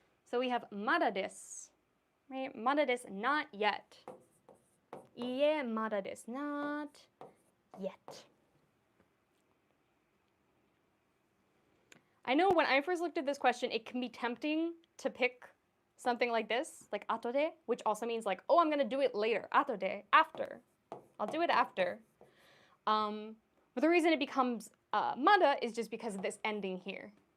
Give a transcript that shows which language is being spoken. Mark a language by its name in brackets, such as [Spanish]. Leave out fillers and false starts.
[English] So we have [Japanese] まだです。 [English] Right? まだです、not yet. [Japanese] いえ、まだです、 [English] not yet. I know when I first looked at this question, it can be tempting to pick something like this, like 後で, which also means like, oh, I'm going to do it later. 後で, after. I'll do it after. But the reason it becomes まだ is just because of this ending here.